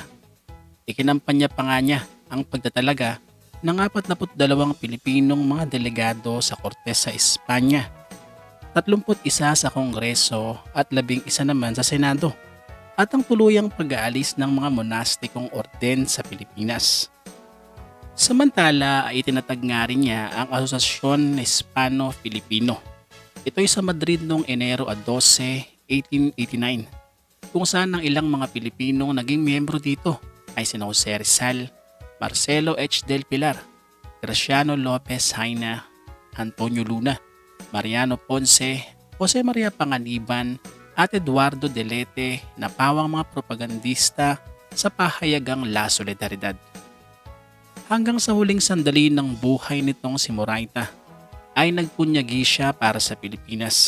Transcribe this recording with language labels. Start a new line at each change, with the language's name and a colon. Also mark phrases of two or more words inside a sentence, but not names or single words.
Filipino: Ikinampanya pa nga niya ang pagtatalaga ng 42 Pilipinong mga delegado sa Kortes sa Espanya, 31 sa Kongreso at 11 naman sa Senado, at ang tuluyang pag-aalis ng mga monastikong orden sa Pilipinas. Samantala ay itinatag nga rin niya ang Asosasyon Hispano-Filipino. Ito ay sa Madrid noong Enero 12, 1889, kung saan ang ilang mga Pilipinong naging miyembro dito ay sina Jose Rizal, Marcelo H. del Pilar, Graciano Lopez Haina, Antonio Luna, Mariano Ponce, Jose Maria Panganiban at Eduardo Delete na pawang mga propagandista sa pahayagang La Solidaridad. Hanggang sa huling sandali ng buhay nitong si Moraita ay nagpunyagi siya para sa Pilipinas.